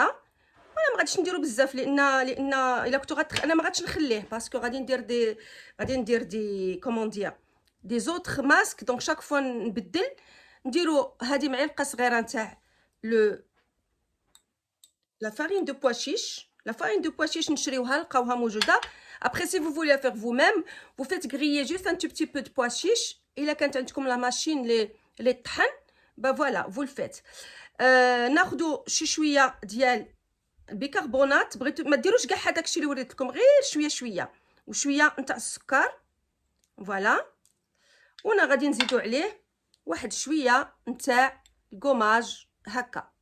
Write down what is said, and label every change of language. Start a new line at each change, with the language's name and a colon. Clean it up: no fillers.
Arabic: انا ما غاديش نديرو بزاف لان الا كنتو انا ما غاديش نخليه باسكو غادي ندير دي كومون دير دي زوتر ماسك. دونك شاك فوا نبدل نديرو هذه معلقه صغيره نتاع لو لا فارين دو بوا شيش. لا فارين دو بوا شيش نشريوها لقاوها موجوده.
French: Après, si vous voulez la faire vous-même, vous faites griller juste un tout petit peu de pois chiches. Il a quand
Arabic: عندكم
French: la machine les طحن, bah voilà, vous le faites.
Arabic: ناخذوا شي شويه ديال البيكربونات. بغيتو ما ديروش كاع هذاك الشيء اللي وريت لكم، غير شويه شويه وشويه نتاع السكر. فوالا. وانا غادي نزيدو عليه واحد شويه نتاع الكوماج هكا.